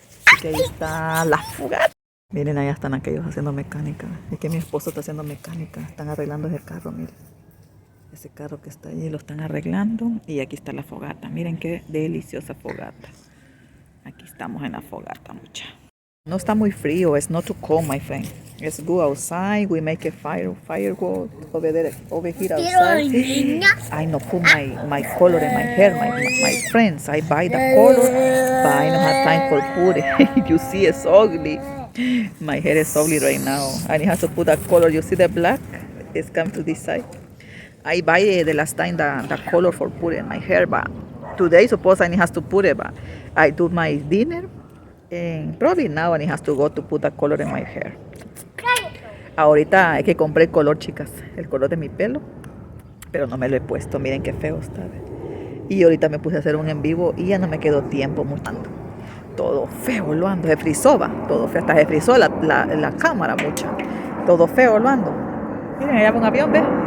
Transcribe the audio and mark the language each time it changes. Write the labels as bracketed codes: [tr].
[es] Así que ahí está la fogata. Miren, allá están aquellos haciendo mecánica. Es que mi esposo está haciendo mecánica. Están arreglando ese carro, miren. Ese carro que está allí lo están arreglando. Y aquí está la fogata. Miren qué deliciosa fogata. Aquí estamos en la fogata, mucha. No está muy frío. [en] It's not too cold, my friend. Let's go outside. We make a firework over here outside. I no put my color in my hair, my friends. I buy the color, but I don't have time for put it. You see, it's ugly. My hair is ugly right now. I have to put that color. You see the black? It's come to this side. I buy the last time the color for put in my hair, but today suppose I have to put it, but I do my dinner, and probably now I have to go to put the color in my hair. [es] Ahorita es que compré el color, chicas, el color de mi pelo, pero no me lo he puesto. Miren qué feo está. Y ahorita me puse a hacer un en vivo y ya no me quedó tiempo mostrando. Todo feo lo ando, se frizó, va. Todo feo, hasta se frizó la cámara mucha. Todo feo lo ando. Miren, allá va un avión, ¿ves?